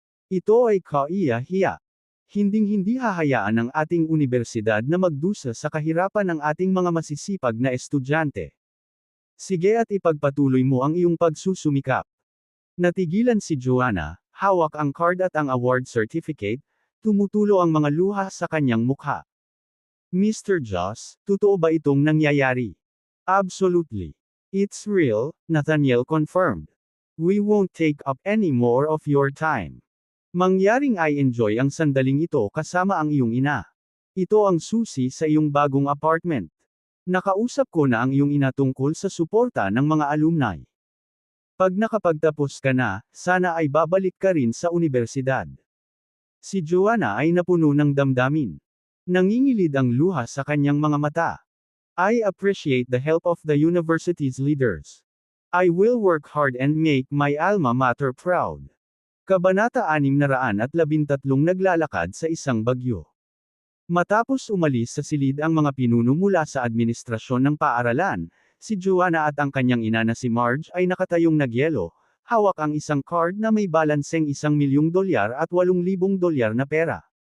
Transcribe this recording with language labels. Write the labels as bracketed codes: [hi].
[tl] Ito ay kaiya-hiya. Hinding-hindi hahayaan ng ating universidad na magdusa sa kahirapan ng ating mga masisipag na estudyante. Sige at ipagpatuloy mo ang iyong pagsusumikap. Natigilan si Joanna, hawak ang card at ang award certificate, tumutulo ang mga luha sa kanyang mukha. Mr. Joss, totoo ba itong nangyayari? [en] Absolutely. It's real, Nathaniel confirmed. We won't take up any more of your time. [tl] Mangyaring [en] I enjoy [tl] ang sandaling ito kasama ang iyong ina. Ito ang susi sa iyong bagong apartment. Nakausap ko na ang iyong ina tungkol sa suporta ng mga alumni. Pag nakapagtapos ka na, sana ay babalik ka rin sa universidad. Si Joanna ay napuno ng damdamin. Nangingilid ang luha sa kanyang mga mata. [en] I appreciate the help of the university's leaders. I will work hard and make my alma mater proud. [tl] Kabanata 613 naglalakad sa isang bagyo. Matapos umalis sa silid ang mga pinuno mula sa administrasyon ng paaralan, si Joanna at ang kanyang ina na si Marge ay nakatayong nagyelo, hawak ang isang card na may balanseng $1,000,000 at $8,000 na pera.